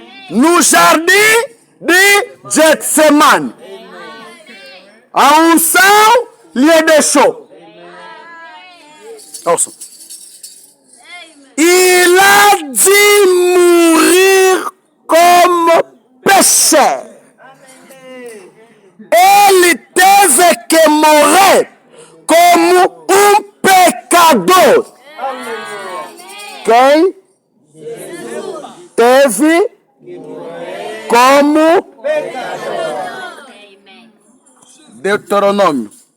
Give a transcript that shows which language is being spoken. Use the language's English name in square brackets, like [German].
[Portuguese] No jardim de Gethsemane, a unção lhe deixou. Ouçam. [French] Il a dû mourir comme pécheur. [Portuguese] Ele teve que morrer como um pecador. Quem? Teve como pecador. Deuteronômio.